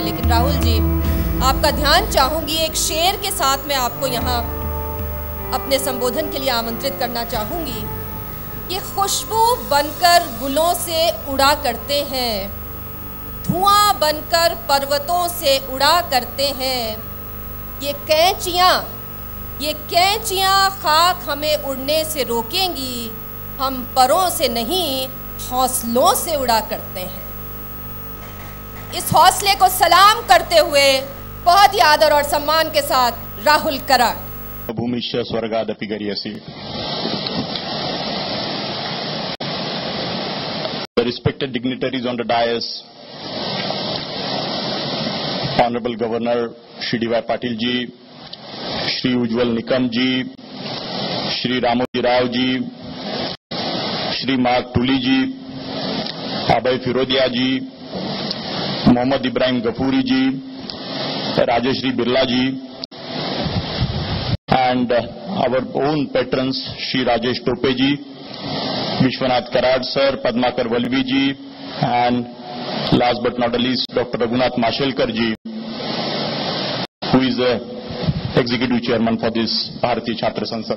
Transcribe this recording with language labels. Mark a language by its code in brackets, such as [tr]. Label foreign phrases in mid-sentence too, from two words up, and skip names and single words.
[hi] लेकिन राहुल जी, आपका ध्यान चाहूँगी, एक शेर के साथ मैं आपको यहाँ अपने संबोधन के लिए आमंत्रित करना चाहूँगी कि खुशबू बनकर गुलों से उड़ा करते हैं, धुआं बनकर पर्वतों से उड़ा करते हैं, ये कैंचियाँ खाक हमें उड़ने से रोकेंगी, हम परों से नहीं हौसलों से उड़ा करते हैं। इस हौसले को सलाम करते हुए बहुत ही आदर और सम्मान के साथ राहुल कराड़। [sa] भूमिश्च स्वर्गादपि गरीयसी। [en] The respected dignitaries on the dais, Honorable Governor Shri D.Y. Patil ji, Shri Ujjwal Nikam ji, Shri Ramoji Rao ji, Shri Mark Tuli ji, Abhay Firodia ji, Mohammad Ibrahim Ghafoori ji, Rajeshri Birla ji, and our own patrons Shri Rajesh Tope ji, Vishwanath Karad sir, Padmakar Valvi ji, and last but not the least Dr. Raghunath Mashelkar ji, who is the executive chairman for this Bharatiya Chhatra Sansad.